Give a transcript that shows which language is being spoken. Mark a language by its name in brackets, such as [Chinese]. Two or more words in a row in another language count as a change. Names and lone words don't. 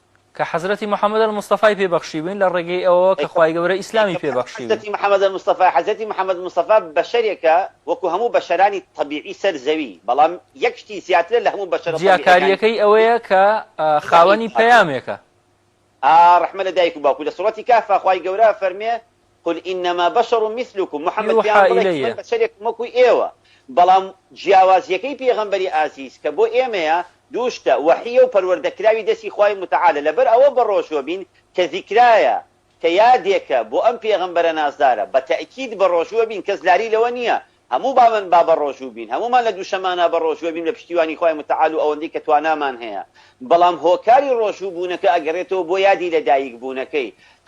[Central Kurdish] کە حەزرەتی محەممەد المستەفای پێبەخشیوین لە ڕێگەی ئەوە کە خوای گەورە ئیسلامی پێبەخشیوی حەزرەتی محەممەد المستەفا حەزرەتی محەممەد مستەفا بەشەرێکە وەکو هەموو بەشەرانی طبیعی سەر زەوی بەڵام یەک شتی زیاترە لە هەموو بەشەر جیاکاریەکەی ئەوەیە کە خاوەنی پەیامێکە ڕەحمە لە دایک و باوکو لە سوڕەتی کافە خوای گەورە فەرمێ [Arabic] قل إنما بشر مثلكم [Central Kurdish] محمد پیامبەر بەشەرێک وەکو ئێوە بەڵام جیاوازیەکەی پێغەمبەری ئازیز کە بۆ ئێمەیە دووشتە وحیە و پەروەردەکراوی دەستی خوای متعالە لەبەر ئەوە بە ڕۆژوە بین کە ذیکرایە کە یادێکە بۆ ئەم پێغەمبەرە نازدارە بە تەئکید بە ڕۆژوە بین کەس لاری لەوە نییە هەموو باوەن با بە ڕۆژوو بین هەمومان لە دووشەمانە بە ڕۆژوە بین لە پشتیوانی خوای متعال و ئەوەندەی کە توانامان هەیە بەڵام هۆکاری ڕۆژوو بوونەکە ئەگەڕێتەوە بۆ یادی لەدایک بوونەکەی تۆ